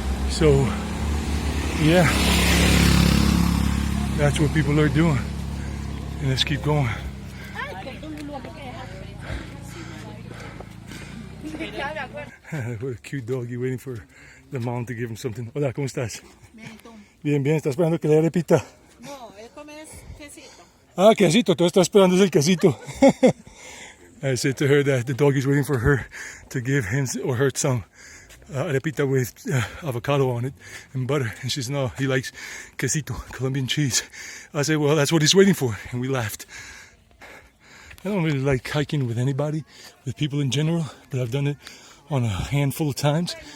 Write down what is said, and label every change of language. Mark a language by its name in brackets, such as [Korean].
[English] So, yeah, that's what people are doing. And let's keep going. What a cute doggy waiting for the mom to give him something. [Spanish] Hola, ¿cómo estás? Bien, bien. ¿Estás esperando que le repita? No, él come quesito. Ah, quesito. Tú estás esperando el quesito. [English] I said to her that the doggy's waiting for her to give him or her some arepita with avocado on it and butter. And she says, no, he likes quesito, Colombian cheese. I said, well, that's what he's waiting for. And we laughed. I don't really like hiking with anybody, with people in general, but I've done it on a handful of times.